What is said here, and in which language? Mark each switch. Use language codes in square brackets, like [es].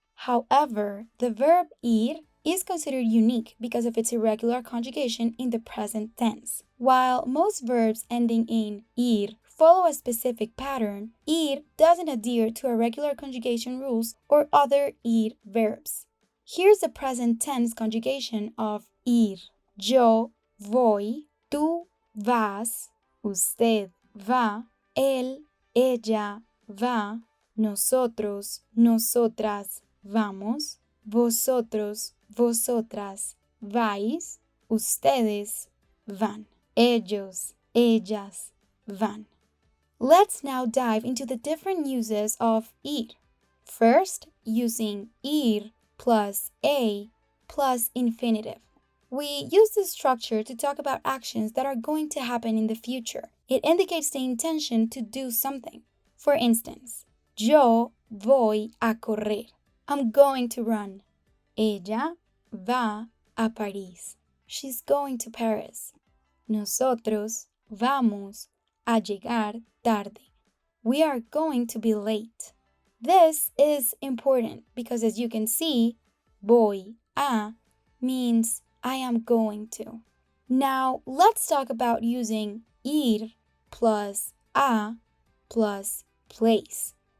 [en] However, the verb ir is considered unique because of its irregular conjugation in the present tense. While most verbs ending in ir follow a specific pattern, ir doesn't adhere to irregular conjugation rules or other ir verbs. Here's the present tense conjugation of ir. [es] Yo voy, tú vas, usted va, él, ella va, nosotros, nosotras vamos, vosotros, vosotras vais, ustedes van, ellos, ellas van. [en] Let's now dive into the different uses of ir. First, using ir plus a plus infinitive. We use this structure to talk about actions that are going to happen in the future. It indicates the intention to do something. For instance, [es] yo voy a correr. [en] I'm going to run. [es] Ella va a París. [en] She's going to Paris. [es] Nosotros vamos a llegar tarde. [en] We are going to be late. This is important because, as you can see, voy a means I am going to. Now, let's talk about using ir plus a plus place.